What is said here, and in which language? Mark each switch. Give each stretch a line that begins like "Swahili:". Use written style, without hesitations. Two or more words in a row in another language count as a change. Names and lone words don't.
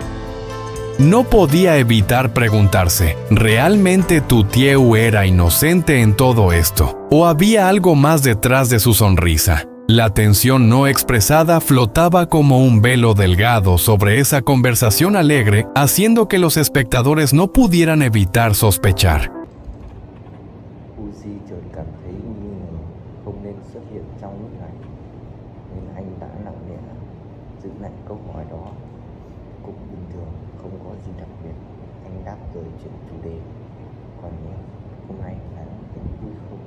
Spanish: No podía evitar preguntarse, ¿realmente Tu Tieu era inocente en todo esto? ¿O había algo más detrás de su sonrisa? La tensión no expresada flotaba como un velo delgado sobre esa conversación alegre, haciendo que los espectadores no pudieran evitar sospechar.
Vietnamese: Uzi chợt cảm thấy nghi ngờ không nên xuất hiện trong lúc này, nên anh đã lặng lẽ giữ lại câu hỏi đó. Cũng bình thường, không có gì đặc biệt. Anh đáp rồi chuyển chủ đề. Còn em, hôm nay là em vui không?